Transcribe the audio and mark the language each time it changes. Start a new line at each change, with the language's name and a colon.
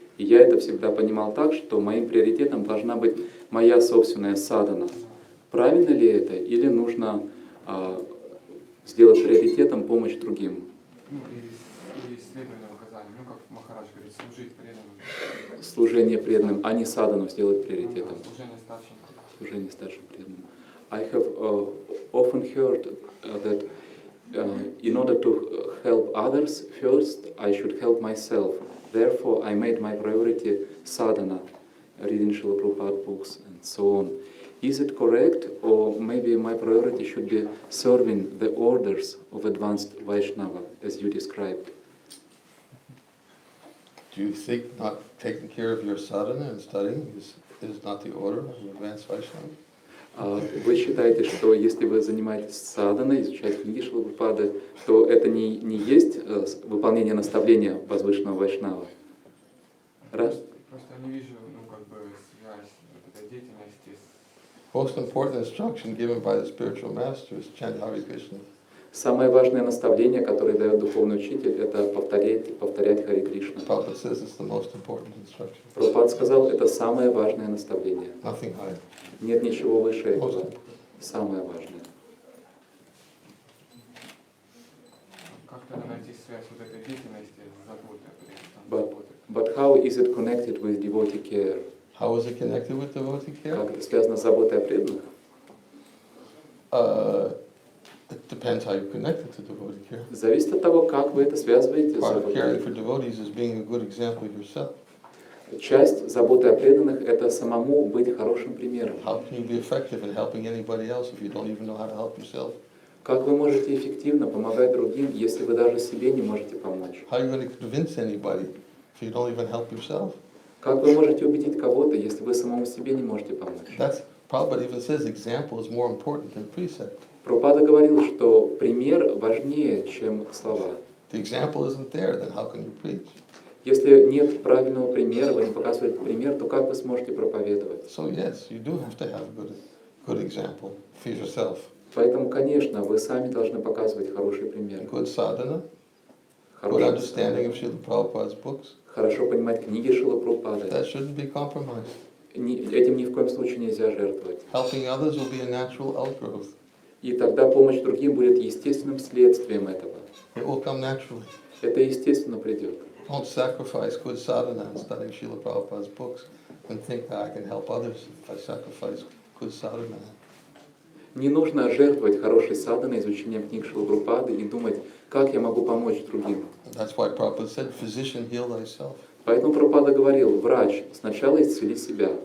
Russian: И я это всегда понимал так, что моим приоритетом должна быть моя собственная садхана. Правильно ли это? Или нужно сделать приоритетом помощь другим? Или следование указаниям, как Махарадж говорит, служить преданным. Служение преданным, а не садхану сделать приоритетом. Служение старшим. Служение старшим преданным.
English: I have often heard that in order to help others, first I should help myself. Therefore, I made my priority sadhana, reading Srila Prabhupada books and so on. Is it correct, or maybe my priority should be serving the orders of advanced Vaishnava, as you described? Do you think not taking care of your sadhana and studying is not the order of advanced Vaishnava?
Russian: Вы считаете, что если вы занимаетесь садханой, изучаете книги Шрилы Прабхупады, то это не есть выполнение наставления возвышенного Вайшнава? Просто не вижу, связь этой деятельности с...
English: Most important instruction given by the spiritual master is chant Hare Krishna.
Russian: Самое важное наставление, которое дает духовный учитель, это повторять Харе Кришна.
English: Prabhupada says it's the most important instruction.
Russian: Прабхупад сказал, это самое важное наставление.
English: Nothing higher.
Russian: Нет ничего выше этого. Самое важное. Как тогда найти связь вот этой деятельности с заботой?
English: But how is it connected with devotee care? How is it connected with devotee care?
Russian: Как это связано с заботой о преданных?
English: It depends how you connect it to devotee care.
Russian: Зависит от того, как вы это связываете с
English: Part of caring for devotees is being a good example yourself.
Russian: Часть заботы о преданных – это самому быть хорошим примером.
English: How can you be effective in helping anybody else if you don't even know how to help yourself?
Russian: Как вы можете эффективно помогать другим, если вы даже себе не можете помочь?
English: How are you going to convince anybody if you don't even help yourself?
Russian: Как вы можете убедить кого-то, если вы самому себе не можете помочь?
English: That's Prabhupada even says example is more important than precept.
Russian: Прабхупада говорил, что пример важнее, чем слова.
English: The example isn't there, then how can you preach?
Russian: Если нет правильного примера, вы не показываете пример, то как вы сможете проповедовать?
English: So yes, you do have to have good example for yourself.
Russian: Поэтому, конечно, вы сами должны показывать хороший пример.
English: Good sadhana, good understanding of Srila Prabhupada's books.
Russian: Хорошо понимать книги Шрилы Прабхупады.
English: That shouldn't be compromised.
Russian: Этим ни в коем случае нельзя жертвовать.
English: Helping others will be a natural outgrowth.
Russian: И тогда помощь другим будет естественным следствием этого.
English: It will come naturally.
Russian: Это естественно придет.
English: Don't sacrifice good sadhana and studying Srila Prabhupada's books and think that I can help others if I sacrifice good sadhana.
Russian: Не нужно жертвовать хорошей садханой, изучением книг Шрилы Прабхупады и думать, как я могу помочь другим.
English: That's why Prabhupada said, physician, heal thyself.
Russian: Поэтому Прабхупада говорил, врач, сначала исцели себя.